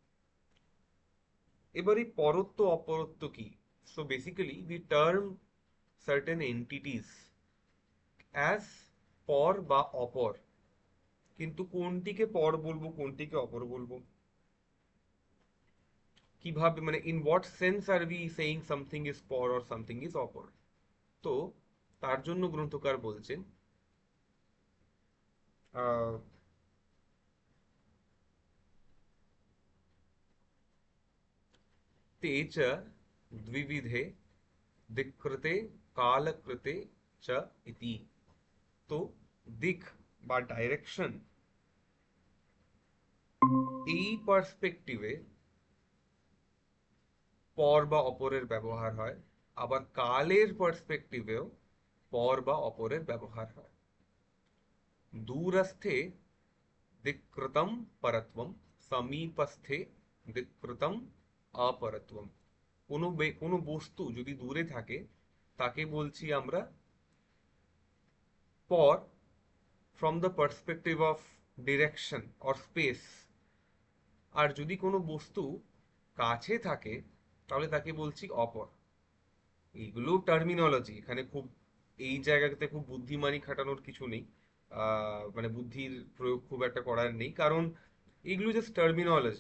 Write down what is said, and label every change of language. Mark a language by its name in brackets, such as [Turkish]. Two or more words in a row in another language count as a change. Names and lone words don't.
[Bangla] এবার এই পরত্ব অপরত্ব কি? [English] so basically we term certain entities as [Bangla] পর বা অপর, কিন্তু কোনটিকে পর বলবো কোনটিকে অপর বলবো, কিভাবে, মানে [English] in what sense are we saying something is পর or something is অপর? [Bangla] তো তার জন্য গ্রন্থকার বলছেন আহ, [Sanskrit] ते च द्विविधे दिक्कृते कालकृते च इति। [Bangla] তো দিক বা ডাইরেকশন, এই পার্সপেক্টিভে পর বা অপরের ব্যবহার হয়, আবার কালের পার্সপেক্টিভেও পর বা অপরের ব্যবহার হয়। [Sanskrit] দূরস্থে দিক্কৃতম পরত্বম, সমীপস্থে দিক্কৃতম অপরত্বম। [Bangla] কোনো বস্তু যদি দূরে থাকে তাকে বলছি আমরা পর, [English] from the perspective of direction or space। [Bangla] আর যদি কোনো বস্তু কাছে থাকে তাহলে তাকে বলছি অপর। এইগুলো টার্মিনোলজি, এখানে খুব এই জায়গাতে খুব বুদ্ধিমানি খাটানোর কিছু নেই। মানে বুদ্ধির প্রয়োগ খুব একটা করার নেই, কারণ এগুলো জাস্ট টার্মিনোলজি।